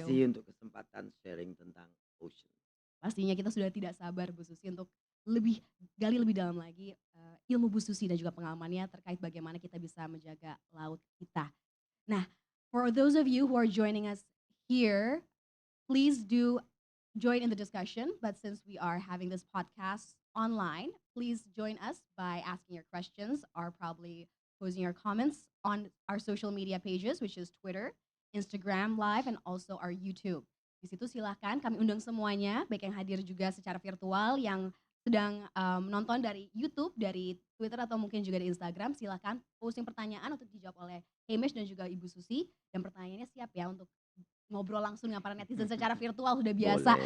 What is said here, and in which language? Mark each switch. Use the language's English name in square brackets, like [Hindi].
[Indonesian] kasih untuk kesempatan sharing tentang ocean. Pastinya kita sudah tidak sabar Bu Susi untuk gali lebih dalam lagi ilmu Bu Susi dan juga pengalamannya terkait bagaimana kita bisa menjaga laut kita. [English] Nah, for those of you who are joining us here, please do join in the discussion. But since we are having this podcast online, please join us by asking your questions or probably posing your comments on our social media pages, which is Twitter, Instagram Live, and also our YouTube. [Indonesian] Di situ silahkan kami undang semuanya, baik yang hadir juga secara virtual, yang sedang menonton dari YouTube, dari Twitter atau mungkin juga di Instagram, silahkan posting pertanyaan untuk dijawab oleh Hamish dan juga Ibu Susi. Dan pertanyaannya siap ya untuk ngobrol langsung dengan para netizen secara virtual, sudah biasa.